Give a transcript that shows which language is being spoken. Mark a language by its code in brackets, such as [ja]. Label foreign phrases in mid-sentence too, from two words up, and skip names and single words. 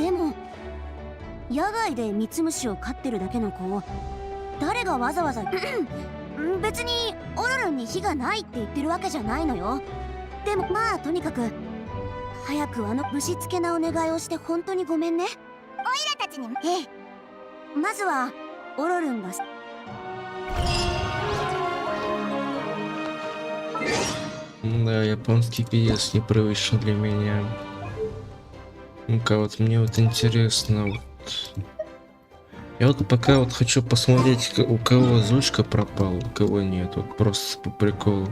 [ja] でも野外でミツムシを飼ってるだけの子を誰がわざわざ。別にオロルンに非がないって言ってるわけじゃないのよ。でもまあとにかく早くあのぶしつけなお願いをして本当にごめんね。オイラたちにも。ええ、まずはオロルンが。 [ru] Да, японский пиздец непривычно для меня. Ну-ка, вот мне вот интересно, вот. Я вот пока вот хочу посмотреть, у кого озвучка пропала, у кого нет, вот просто по приколу.